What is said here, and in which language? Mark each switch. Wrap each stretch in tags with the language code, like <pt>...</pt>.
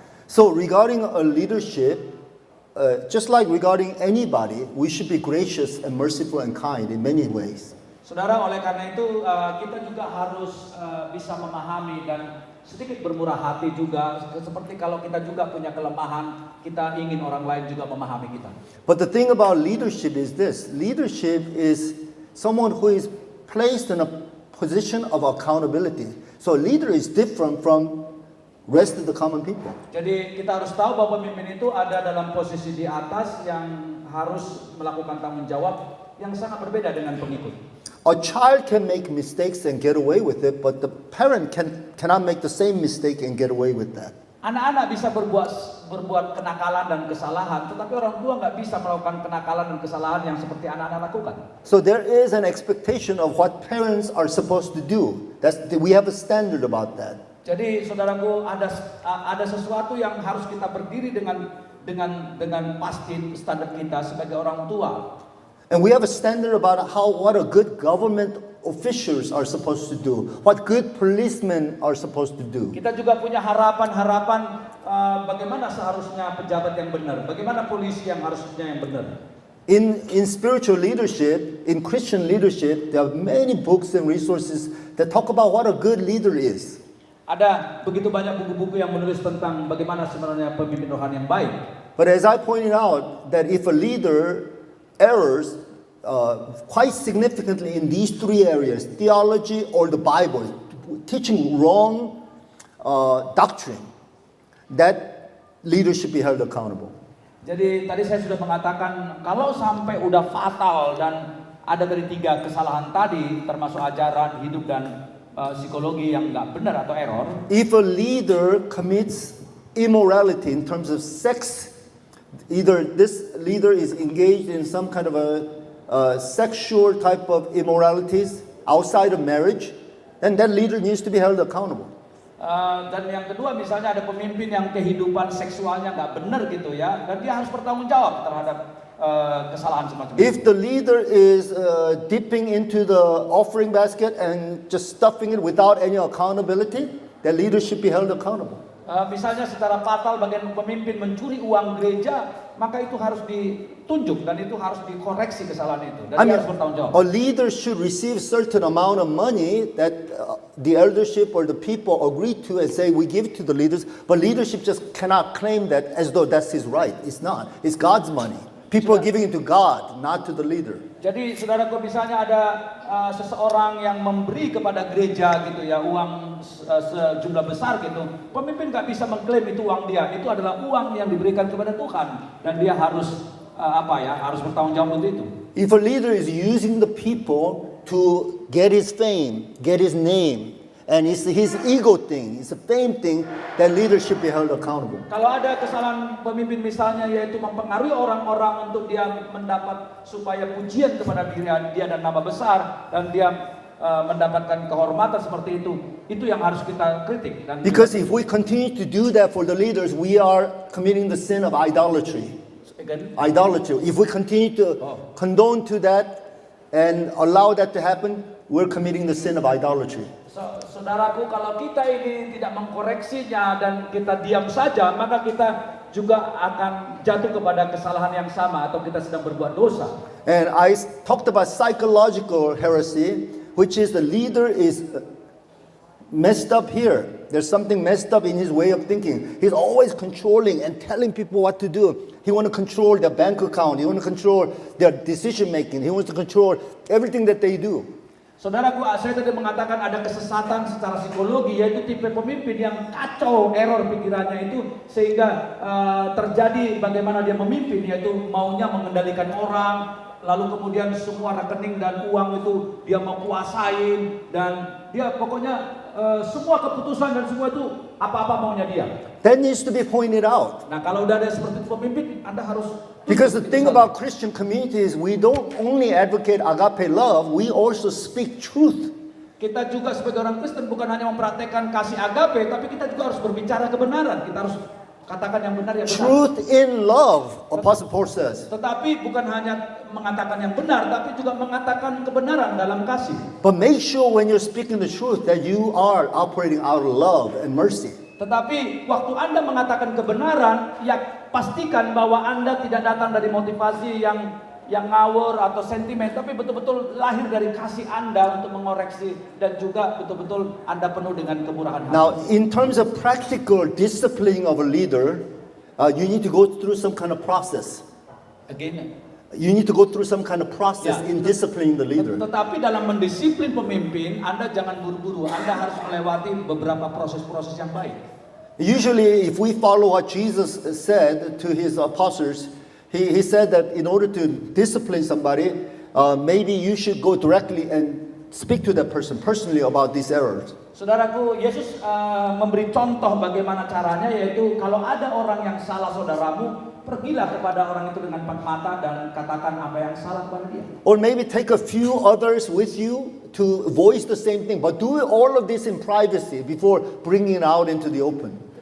<en>So regarding a leadership, just like regarding anybody, we should be gracious and merciful and kind in many ways.</en> <id>Saudara, oleh karena itu kita juga harus bisa memahami dan sedikit bermurah hati juga. Seperti kalau kita juga punya kelemahan, kita ingin orang lain juga memahami kita.</id> <en>But the thing about leadership is this: leadership is someone who is placed in a position of accountability. So a leader is different from rest of the common people.</en> <id>Jadi kita harus tahu bahwa pemimpin itu ada dalam posisi di atas yang harus melakukan tanggung jawab yang sangat berbeda dengan pengikut.</id> <en>A child can make mistakes and get away with it, but the parent cannot make the same mistake and get away with that.</en> <id>Anak-anak bisa berbuat kenakalan dan kesalahan, tetapi orang tua nggak bisa melakukan kenakalan dan kesalahan yang seperti anak-anak lakukan.</id> <en>So there is an expectation of what parents are supposed to do. We have a standard about that.</en> <id>Jadi saudaraku, ada sesuatu yang harus kita berdiri dengan pasti standar kita sebagai orang tua.</id> <en>And we have a standard about what a good government officials are supposed to do, what good policemen are supposed to do.</en> <id>Kita juga punya harapan bagaimana seharusnya pejabat yang benar, bagaimana polisi yang harusnya yang benar.</id> <en>In spiritual leadership, in Christian leadership, there are many books and resources that talk about what a good leader is.</en> <id>Ada begitu banyak buku-buku yang menulis tentang bagaimana sebenarnya pemimpin rohani yang baik.</id> <en>But as I pointed out, that if a leader errors quite significantly in these three areas, theology or the Bible, teaching wrong doctrine, that leader should be held accountable.</en> <id>Jadi tadi saya sudah mengatakan kalau sampai udah fatal dan ada dari 3 kesalahan tadi, termasuk ajaran hidup dan psikologi yang nggak benar atau error.</id> <en>If a leader commits immorality in terms of sex, either this leader is engaged in some kind of a sexual type of immoralities outside of marriage, then that leader needs to be held accountable.</en> <id>Dan yang kedua, misalnya ada pemimpin yang kehidupan seksualnya nggak benar gitu ya, dan dia harus bertanggung jawab terhadap kesalahan semacam itu.</id> <en>If the leader is dipping into the offering basket and just stuffing it without any accountability, that leader should be held accountable.</en> <id>Misalnya secara fatal bagian pemimpin mencuri uang gereja, maka itu harus ditunjuk dan itu harus dikoreksi kesalahan itu dan dia harus bertanggung jawab.</id> <en>A leader should receive certain amount of money that the eldership or the people agree to and say we give it to the leaders, but leadership just cannot claim that as though that's his right. It's not. It's God's money. People are giving it to God, not to the leader.</en> <id>Jadi saudaraku, misalnya ada seseorang yang memberi kepada gereja gitu ya uang sejumlah besar gitu, pemimpin nggak bisa mengklaim itu uang dia, itu adalah uang yang diberikan kepada Tuhan dan dia harus harus bertanggung jawab untuk itu.</id> <en>If a leader is using the people to get his fame, get his name, and it's his ego thing, it's a fame thing, that leader should be held accountable.</en> <id>Kalau ada kesalahan pemimpin misalnya yaitu mempengaruhi orang-orang untuk dia mendapat supaya pujian kepada dia dan nama besar dan dia mendapatkan kehormatan seperti itu yang harus kita kritik. Dan</id> <en>because if we continue to do that for the leaders, we are committing the sin of idolatry. Again? Idolatry. If we continue to condone to that and allow that to happen, we're committing the sin of idolatry.</en> <id>Saudaraku, kalau kita ini tidak mengkoreksinya dan kita diam saja, maka kita juga akan jatuh kepada kesalahan yang sama atau kita sedang berbuat dosa.</id> <en>And I talked about psychological heresy, which is the leader is messed up here. There's something messed up in his way of thinking. He's always controlling and telling people what to do. He wants to control their bank account. He wants to control their decision making. He wants to control everything that they do.</en> <id>Saudaraku, saya tadi mengatakan ada kesesatan secara psikologi, yaitu tipe pemimpin yang kacau, error pikirannya itu, sehingga terjadi bagaimana dia memimpin, yaitu maunya mengendalikan orang, lalu kemudian semua rekening dan uang itu dia mau kuasain, dan dia pokoknya semua keputusan dan semua itu apa-apa maunya dia.</id> <en>That needs to be pointed out.</en> <id>Nah, kalau udah ada seperti itu pemimpin, Anda harus.</id> <en>Because the thing about Christian community is we don't only advocate agape love, we also speak truth.</en> <id>Kita juga sebagai orang Kristen bukan hanya mempraktekkan kasih agape, tapi kita juga harus berbicara kebenaran. Kita harus katakan yang benar yang benar.</id> <en>Truth in love, Apostle Paul says.</en> <id>Tetapi bukan hanya mengatakan yang benar, tapi juga mengatakan kebenaran dalam kasih.</id> <en>But make sure when you're speaking the truth that you are operating out of love and mercy.</en> <id>Tetapi waktu Anda mengatakan kebenaran, ya pastikan bahwa Anda tidak datang dari motivasi yang ngawur atau sentimen, tapi betul-betul lahir dari kasih Anda untuk mengoreksi, dan juga betul-betul Anda penuh dengan kemurahan hati.</id> <en>Now, in terms of practical disciplining of a leader, you need to go through some kind of process. Again, You need to go through some kind of process in disciplining the leader.</en> <id>tetapi dalam mendisiplin pemimpin, Anda jangan buru-buru. Anda harus melewati beberapa proses-proses yang baik.</id> <en>Usually, if we follow what Jesus said to his apostles, he said that in order to discipline somebody, maybe you should go directly and speak to that person personally about these errors.</en> <id>Saudaraku, Yesus memberi contoh bagaimana caranya, yaitu kalau ada orang yang salah saudaramu, pergilah kepada orang itu dengan empat mata dan katakan apa yang salah kepada dia.</id> <en>Or maybe take a few others with you to voice the same thing, but do all of this in privacy before bringing it out into the open.</en>